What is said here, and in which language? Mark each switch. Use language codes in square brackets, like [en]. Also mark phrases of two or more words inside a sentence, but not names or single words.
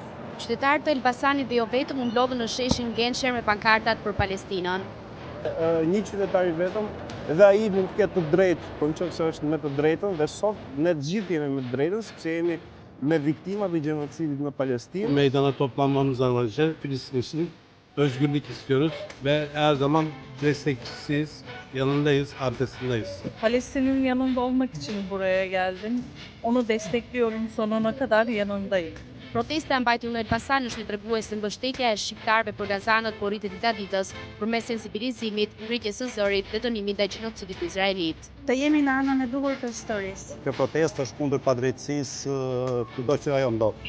[sq] Qytetarët e Elbasanit dhe jo vetëm u mblodhën në sheshin Gensher me pankartat për Palestinën. Një qytetar i vetëm dhe ai mund të ketë të drejtë, por nëse është me të drejtën dhe sot ne të gjithë jemi me të drejtën sepse jemi me viktimat e gjenocidit në Palestinë. [tr] Meydana toplanmamız amacı Filistin'in özgürlük istiyoruz ve her zaman destekçisiyiz, yanındayız, arkasındayız. Palestin'in yanında olmak için buraya geldim. Onu destekliyorum, sonuna kadar yanındayım. [sq] Protesta e mbajtur në Elbasan është një tregues se mbështetja e shqiptarëve për gazanët po rritet ditë ditës përmes sensibilizimit, ngritjes së zërit dhe dënimit ndaj gjenocidit izraelit. Të jemi në anën e duhur të historisë. Kjo protestë është kundër padrejtësisë kudo që ajo ndodh.